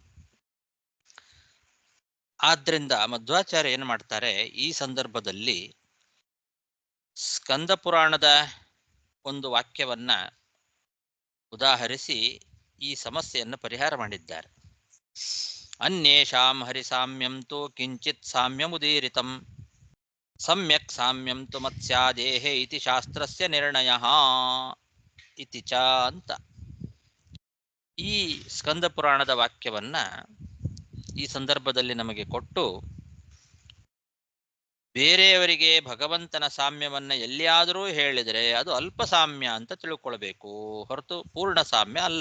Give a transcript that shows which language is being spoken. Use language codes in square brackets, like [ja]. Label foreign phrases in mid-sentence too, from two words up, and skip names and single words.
[kn] ಆದ್ರಿಂದ ಮಧ್ವಾಚಾರ್ಯ ಏನು ಮಾಡ್ತಾರೆ, ಈ ಸಂದರ್ಭದಲ್ಲಿ ಸ್ಕಂದ ಪುರಾಣದ ಒಂದು ವಾಕ್ಯವನ್ನ ಉದಾಹರಿಸಿ ಈ ಸಮಸ್ಯೆಯನ್ನು ಪರಿಹಾರ ಮಾಡಿದ್ದಾರೆ. [sa] ಅನ್ಯೇಷಾಂ ಹರಿಸಾಮ್ಯಂ ತು ಕಿಂಚಿತ್ ಸಾಮ್ಯಮುದೀರಿತಂ ಸಮ್ಯಕ್ ಸಾಮ್ಯಂ ತು ಮತ್ಸ್ಯಾದೇಹೇ ಇತಿ ಶಾಸ್ತ್ರಸ್ಯ ನಿರ್ಣಯಃ ಇತಿ ಚ ಅಂತ. [kn] ಈ ಸ್ಕಂದ ಪುರಾಣದ ವಾಕ್ಯವನ್ನ ಈ ಸಂದರ್ಭದಲ್ಲಿ ನಮಗೆ ಕೊಟ್ಟು ಬೇರೆಯವರಿಗೆ ಭಗವಂತನ ಸಾಮ್ಯವನ್ನ ಎಲ್ಲಿಯಾದರೂ ಹೇಳಿದರೆ ಅದು ಅಲ್ಪ ಸಾಮ್ಯ ಅಂತ ತಿಳ್ಕೊಳ್ಬೇಕು ಹೊರತು ಪೂರ್ಣ ಸಾಮ್ಯ ಅಲ್ಲ.